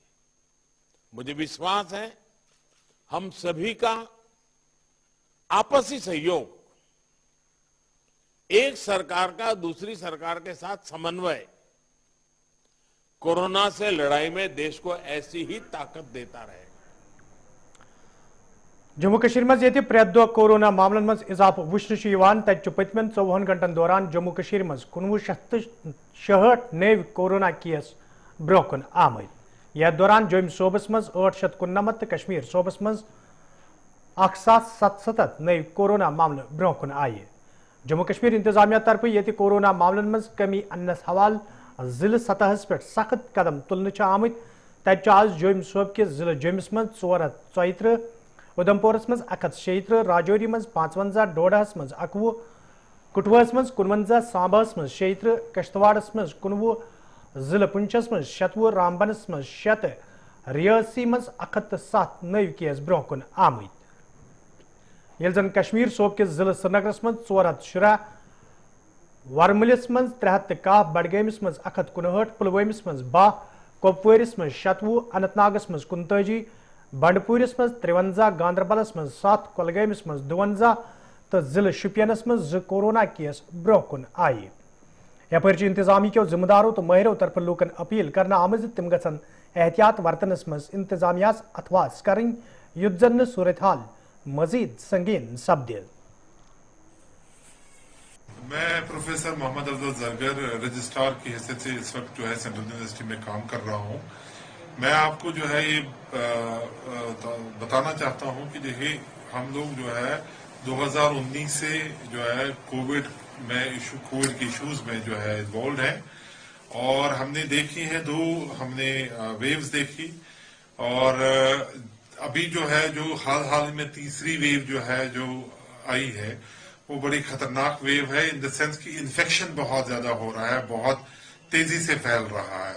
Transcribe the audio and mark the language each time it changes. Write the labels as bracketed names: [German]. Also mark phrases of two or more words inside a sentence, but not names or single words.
[Hindi] मुझे विश्वास है हम सभी का आपसी सहयोग, एक सरकार का दूसरी सरकार के साथ समन्वय कोरोना से लड़ाई में देश को ऐसी ही ताकत देता रहेगा। [Kashmiri] जम्मू कश्मीर मज ये प्रेत दो कोरोना मामलन मज इजाफा वुचन पतमन 24 घंटन दौरान जम्मू कश्मीर मज 1966 नव कोरोना केस ब्रोह आमद। यथ दौरान जोम सूबस मज 899 कश्मीर सूबस मज 1777 नव कोरोना मामले ब्रोह आये। जम्मू कश्मीर इंतजामिया तरफ ये कोरोना मामलन मज कमी अन्नस हवाल जिले सतहस पे सख्त कदम तुलने आमत। तत आज जोम सूब के जिले जम्मस मज 434, उधमपुरस मज 136, राजौरी मज 55, डोडास मज 21, कुटवास मज 51, सांबास मज 76, कश्तवाड़स मज 19, जिले पुंछस मज 27, रामबनस मज 7, रियासी मज 107 नव केस ब्रोह आमद। ये जन कश्मीर सूब के जिले श्रीनगरस मज 410, वरमलिस मज 310, बडगैमिस मज 159, पुलवामिस मज 12, कुपवारिस मज 27, अनंतनागस मज 39, बंडपुरस मज 53, गांधरबलस मज 7, कुलगामिस मज 52 तो जिले शुपियनस मज 2 कोरोना केस ब्रोह आये। यपर इंतजामी के जिम्मेदारों तो माहिरों तरफ लूकन अपील करना आमद तम गन एहतियात वर्तनस मज इंतजामियास अथवास करें युद्ध जन सूरत हाल मजीद संगीन सपदे। [Hindi] मैं प्रोफेसर मोहम्मद अफजल जरगर रजिस्ट्रार की हैसियत से इस वक्त जो है सेंट्रल यूनिवर्सिटी में काम कर रहा हूँ। मैं आपको जो है ये बताना चाहता हूँ कि देखिए हम लोग जो है 2019 से जो है कोविड के इश्यूज में जो है इन्वॉल्व हैं और हमने देखी है हमने वेव्स देखी और अभी जो है जो हाल में तीसरी वेव जो है जो आई है वो बड़ी खतरनाक वेव है [English] in the sense [Hindi] कि इन्फेक्शन बहुत ज्यादा हो रहा है, बहुत तेजी से फैल रहा है।